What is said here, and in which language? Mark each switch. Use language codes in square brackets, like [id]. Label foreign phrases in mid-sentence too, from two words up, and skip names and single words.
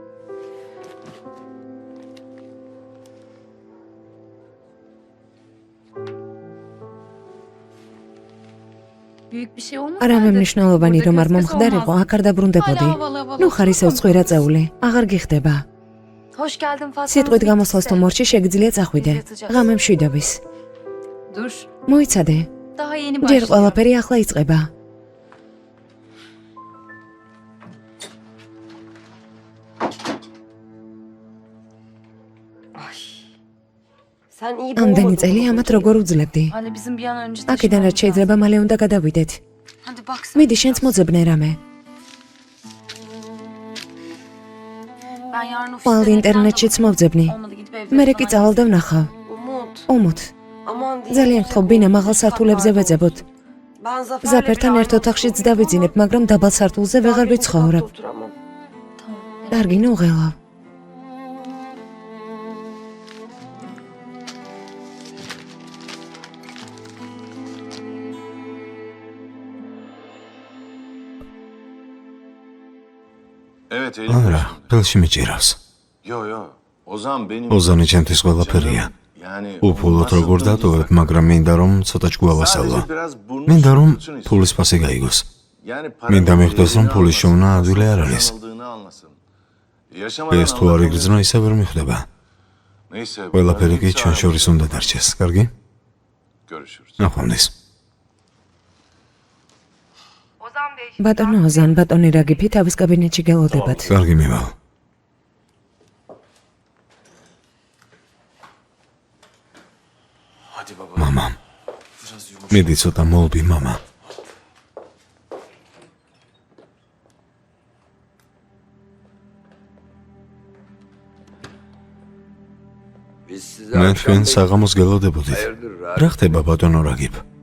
[ka] არამე მნიშვნელოვანი რომ არ მომხდარიყო, აქ არ დაბრუნდებოდი. ნუ ხარ ისევ ცხვირა წეული, აღარ გიხდება. სიტყვით გამოსვლას თუ მორჩი შეგიძლია წახვიდე. ღამე მშვიდობის. მოიცადე. ჯერ ყველაფერი ახლა იწყება. [tr] Sen iyi [ka] ამდენი წელი ამათ როგორ უძლებდი? აქედან რაც შეიძლება მალე უნდა გადავიდეთ. მიდი შენც მოძებნე რამე. ხვალ ინტერნეტშიც მოვძებნი. მერე კი წავალ და ვნახავ. [tr] Umut. [ka] ომოთ. [tr] Aman değil. [ka] ძალიან ხომ ბინა მაღალ სართულებზე ვეძებოთ. [tr] Ben Zafer'le [ka] ზაფერთან [tr] bir [ka] ერთ ოთახშიც დავიძინებ, მაგრამ დაბალ სართულზე ვეღარ ვიცხოვრებ. [tr] oturamam. [ka] კარგი, ნუ ღელა. [tr] Evet elim. [ka] არა, ხელში მიჭირავს. [tr] Yo yo. Ozan benim. [ka] ოზანი ჩემთვის ყველაფერია. [tr] Yani [ka] უფულოდ როგორ დატოვებ, მაგრამ მინდა რომ ცოტა ჭკუავასალო. [tr] biraz burnu [ka] მინდა რომ [tr] sürtsün istedim. [ka] ფულის ფასი გაიგოს. [tr] Yani [ka] მინდა მიხვდეს რომ ფულის შოვნა ადვილი არ არის. [tr] yanıldığını anlasın. Yaşamadan [ka] ეს თუ არ იგრძნო, ისე ვერ მიხვდება. [tr] Neyse. [ka] ყველაფერი კი ჩვენ შორის უნდა დარჩეს. კარგი? [tr] Görüşürüz. [ka] ნახვამდის. ბატონო ოზან, ბატონი რაგიფი თავის კაბინეტში გელოდებათ. კარგი მივალ. [tr] Hadi baba. [ka] მამა, [tr] Biraz yumuş. [ka] მიდი ცოტა მოლბი, მამა. მე თქვენ საღამოს გელოდებოდით. რა ხდება ბატონო რაგიფ?